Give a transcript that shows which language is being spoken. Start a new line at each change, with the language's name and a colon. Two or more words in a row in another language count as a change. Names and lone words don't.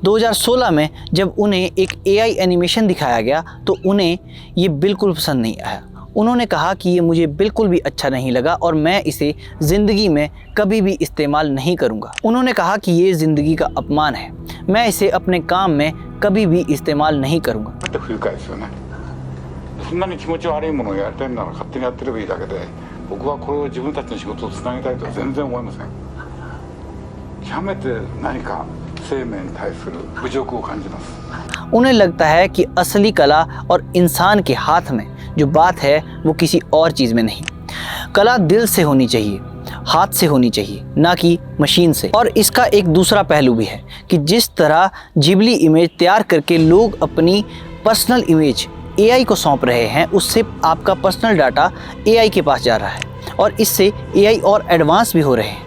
Hindi: 2016 में जब उन्हें एक
English: AI animation
Hindi: दिखाया गया तो उन्हें ये बिल्कुल पसंद नहीं आया। उन्होंने कहा कि ये मुझे बिल्कुल भी अच्छा नहीं लगा और मैं इसे ज़िंदगी में कभी भी इस्तेमाल नहीं करूँगा। उन्होंने कहा कि ये ज़िंदगी का अपमान है, मैं इसे अपने काम में कभी भी इस्तेमाल नहीं करूँगा।
Japanese: だって不愉快ですよね。そんなに気持ち悪いものをやりたいなら勝手にやってればいいだけで、僕はこれを自分たちの仕事をつなげたいとは全然思いません。極めて何か生命に対する侮辱を感じます。
Hindi: उन्हें लगता है कि असली कला और इंसान के हाथ में जो बात है वो किसी और चीज़ में नहीं। कला दिल से होनी चाहिए, हाथ से होनी चाहिए, ना कि मशीन से। और इसका एक दूसरा पहलू भी है कि जिस तरह जिबली इमेज तैयार करके लोग अपनी
English: personal image
Hindi: AI को सौंप रहे हैं, उससे आपका
English: personal data
Hindi: AI के पास जा रहा है और इससे AI और एडवांस भी हो रहे हैं।